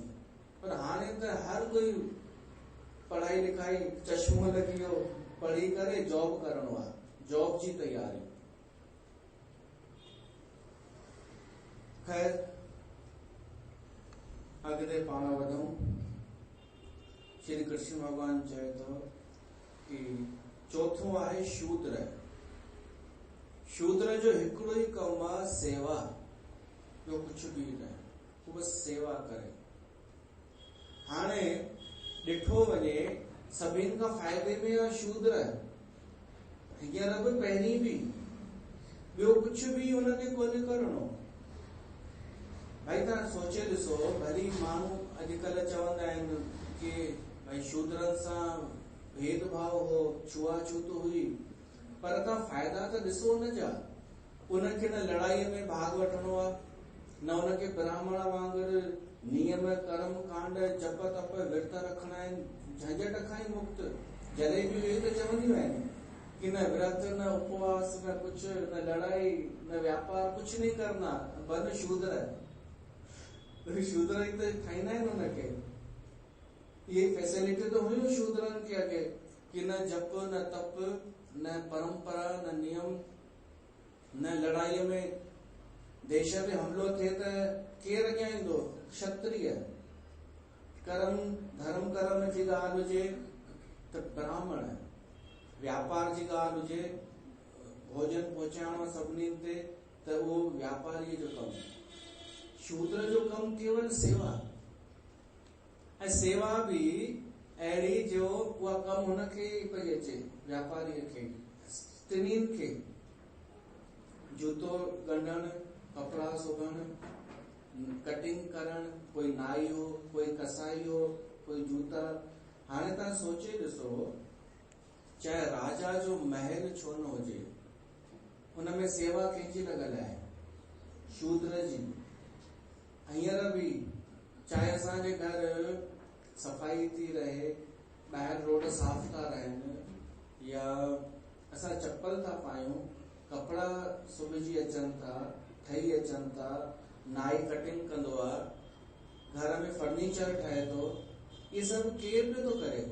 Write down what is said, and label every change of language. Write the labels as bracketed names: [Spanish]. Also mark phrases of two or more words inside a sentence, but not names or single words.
[Sindhi] पर हाणे त हर कोई पढ़ाई लिखाई चश्मो लॻी वियो, पढ़ी करे जॉब करणो आहे, जॉब जी तैयारी। खैर अॻिते पाण वधूं। श्री कृष्ण भगवान चए थो कि चौथों आहे शूद्र। शूद्र जो हिकिड़ो ई कमु आहे सेवा, ॿियो कुझु बि न, वो बस सेवा करे। हाणे ॾिठो वञे सभिनि खां फ़ाइदे में आहे शूद्र, हींअर बि पहिरीं बि, ॿियो कुझु बि हुनखे कोन्हे करणो। भाई तव्हां सोचे ॾिसो, भली माण्हू अॼुकल्ह चवंदा आहिनि कि भाई शूद्रनि सां भेदभाव हो, छुआछूत हुई, पर तव्हां फ़ाइदा त ॾिसो हुन जा। उनखे न लड़ाईअ में भाग वठणो आहे, न उनखे ब्राह्मण वांगुर नियम कर्म कांड जप तप विर्त रखणा आहिनि, झंझट खां ई मुक्त। जलेबियूं इहे त चवंदियूं आहिनि कि न व्रत न उपवास न कुछ, न लड़ाई न व्यापार, [Hindi] कुछ नहीं करना, बन शूद्र। [Sindhi] शूद्र ई त ठाहींदा आहिनि उनखे। [Hindi] ये फैसिलिटी तो हुई [Sindhi] शूद्रनि के अॻे कि न जप न तप न परंपरा न नियम, न लड़ाई में देश में हमलो थिए त केर अॻियां ईंदो? क्षत्रिय। कर्म धर्म कर्म जी ॻाल्हि हुजे त ब्राह्मण, व्यापार जी ॻाल्हि हुजे भोजन पहुचाइणो सभिनी ते त उहो व्यापारीअ जो कमु। शूद्र जो कमु केवल सेवा, ऐं सेवा बि अहिड़ी जो उहा कमु हुनखे ई पई अचे, व्यापारीअ खे, टिनिन खे। जूतो ॻंढण, कपिड़ा सिबण, कटिंग करण, कोई नाई हो, कोई कसाई हो, कोई जूता। हाणे तव्हां सोचे ॾिसो, चाहे राजा जो महल छो न हुजे, हुनमें सेवा कंहिंजी लॻल आहे? शूद्र जी। हींअर बि चाहे असांजे घर सफ़ाई थी रहे, ॿाहिरि रोड साफ़ था रहनि, या असां चप्पल था पायूं, कपिड़ा सुबिजी अचनि था, ठही अचनि था, नाई कटिंग कंदो आहे, घर में फर्नीचर ठहे थो, इहे सभु केरु पियो थो करे?